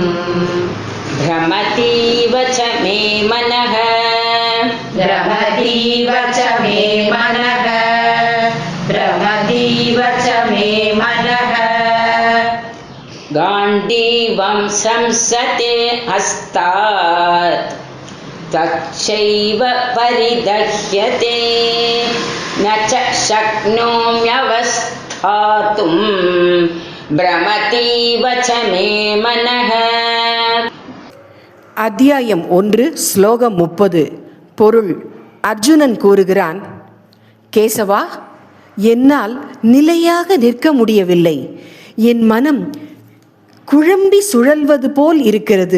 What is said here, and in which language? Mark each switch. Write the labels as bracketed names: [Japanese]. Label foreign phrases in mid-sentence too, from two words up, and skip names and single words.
[Sanskrit] भ्रमतीव च मे मनः गाण्डीवं संसते हस्तात् त्वच्चैव परिदह्यते न च शक्नोम्यवस्थातुं भ्रमतीव च मे मनः. [Tamil] அத்தியாயம் 1 ஸ்லோகம் 30. பொருள்: அர்ஜுனன் கூறுகிறான், கேசவா, என்னால் நிலையாக நிற்க முடியவில்லை. என் மனம் குழம்பி சுழல்வது போல் இருக்கிறது.